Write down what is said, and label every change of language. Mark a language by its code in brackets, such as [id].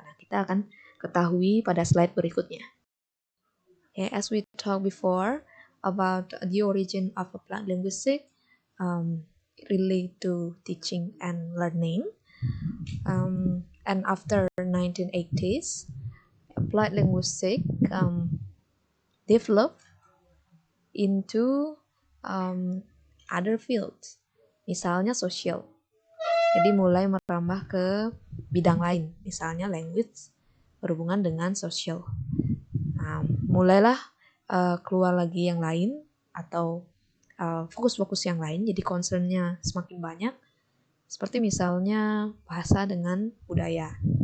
[id] Nah, kita akan ketahui pada slide berikutnya. [en] Okay, as we talked before about the origin of applied linguistics, relate to teaching and learning, and after 1980s, applied linguistics developed into other fields, misalnya social. [id] Jadi mulai merambah ke bidang lain, misalnya language berhubungan dengan social. Nah, mulailah keluar lagi yang lain atau fokus-fokus yang lain, jadi concernnya semakin banyak, seperti misalnya bahasa dengan budaya.